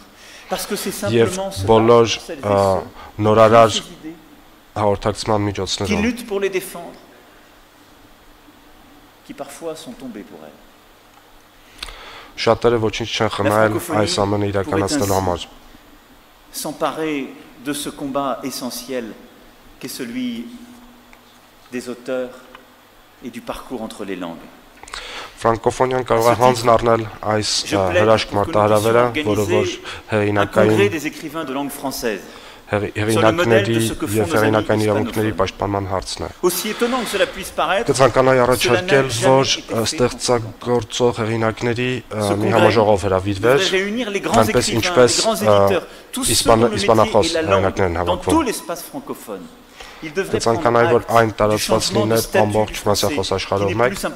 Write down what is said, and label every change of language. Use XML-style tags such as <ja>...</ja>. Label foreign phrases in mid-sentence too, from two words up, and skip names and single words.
<fr>Parce que c'est simplement cela, qui luttent pour les défendre, qui parfois sont tombés pour elles. S'emparer de ce combat essentiel qu'est celui des auteurs et du parcours entre les langues.</fr> <hy>Ֆրանկոֆոնիան կարող է հանձնառնել այս հրաշք մարտահրավերը, որը որ հեղինակների եւ հեղինակային իրավունքների պաշտպանման հարցն է։ Կցանկանայի առաջարկել, որ ստեղծագործող հեղինակների մի համաժողով հրավիրվեր, այնպես ինչպես իսպանախոս հեղինակներն հավաքվում։ Կցանկանայի, որ այն տարածված լիներ ամբողջ ֆրանսիախոս աշխարհով մեկ։</hy>